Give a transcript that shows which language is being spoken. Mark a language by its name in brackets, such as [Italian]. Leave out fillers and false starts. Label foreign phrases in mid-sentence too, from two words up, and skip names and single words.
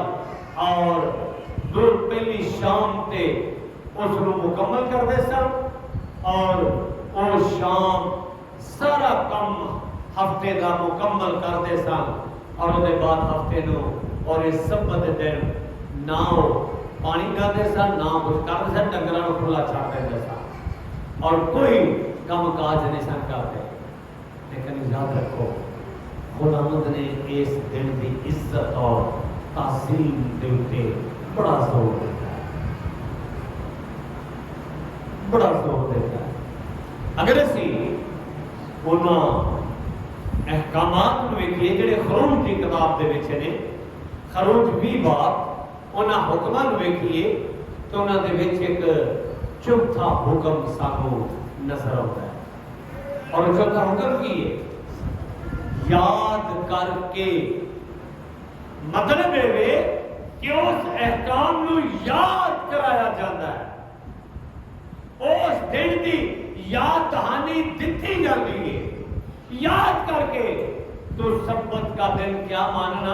[Punjabi] اور دور پہلی شام تے اس کو مکمل کرتے سن، اور وہ شام سارا کم ہفتے دا مکمل کرتے سن، اور اس کے بعد ہفتے نو اور اس سبت دن نہ پانی کرتے سن، نہ کچھ کرتے سن، ڈنگراں نوں کھلا چھڈ دیندے سن اور کوئی کم کاج نہیں سن کرتے۔ لیکن یاد رکھو خداوند نے اس دن کی عزت اور تعظیم دے اوپر بڑا زور دیتا ہے، بڑا زور دیتا ہے۔ اگر اسی انہاں احکامات نوں ویکھیے جڑے خروج کی کتاب دے وچ نے، خروج 20 باب، انہاں حکماں نوں ویکھیے تو انہاں دے وچ ایک چوتھا حکم سانوں نظر آتا ہے، اور چوتھا حکم کی ہے؟ [Urdu] یاد کر کے، مطلب ہے کہ اس احکام نو یاد کرایا جاتا ہے، اس دن کی یاد دہانی دتی جاتی ہے، یاد کر کے تو سبت کا دن کیا ماننا؟